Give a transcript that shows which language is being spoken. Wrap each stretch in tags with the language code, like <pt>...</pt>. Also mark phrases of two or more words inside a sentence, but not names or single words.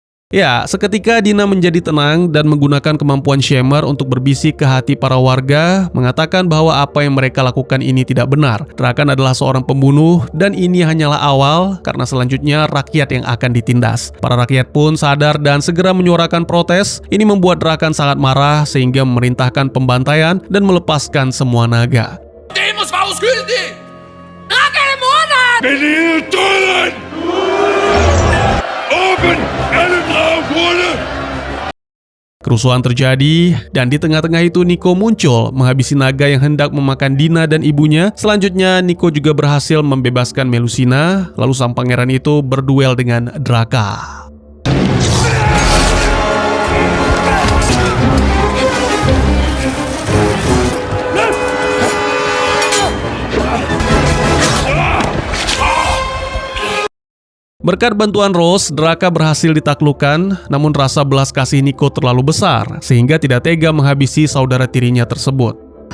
<id>Ya, seketika Dina menjadi tenang dan menggunakan kemampuan Shammer untuk berbisik ke hati para warga, mengatakan bahwa apa yang mereka lakukan ini tidak benar. Drakan adalah seorang pembunuh dan ini hanyalah awal karena selanjutnya rakyat yang akan ditindas. Para rakyat pun sadar dan segera menyuarakan protes. Ini membuat Drakan sangat marah sehingga memerintahkan pembantaian dan melepaskan semua naga.</id> <da>Demos var uskyldig! Draken er morderen! Vælg døden! Åbn alle draghuller!</da> <id>Kerusuhan terjadi, dan di tengah-tengah itu Nico muncul, menghabisi naga yang hendak memakan Dina dan ibunya. Selanjutnya, Nico juga berhasil membebaskan Melusina, lalu sang pangeran itu berduel dengan Draka. Berkat bantuan Rose, Draka berhasil ditaklukkan, namun rasa belas kasih Nico terlalu besar, sehingga tidak tega menghabisi saudara tirinya tersebut.</id>